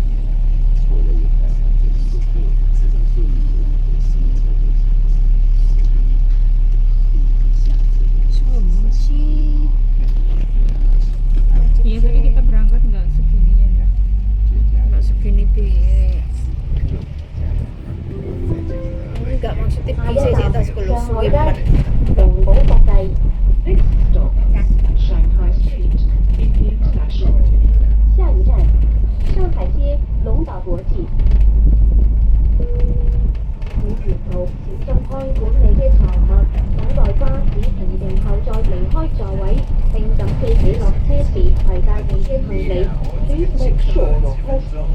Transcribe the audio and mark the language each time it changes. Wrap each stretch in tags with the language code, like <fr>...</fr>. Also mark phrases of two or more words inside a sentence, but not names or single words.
<id>Semua sih. Iya tadi kita berangkat nggak segini ya, nggak segini nggak maksudnya bisa sih tas kalau suwe banget.</id> <yue>平保國際。</yue> <en>Next stop, Shanghai Street, BP International.</en> <yue>下一站上海街龍島國際。請沿途小心看管你嘅財物，等待巴士停定後再離開座位，並緊記起落車時攜攜帶嘅行李。</yue> <en>Please make sure your personal</en>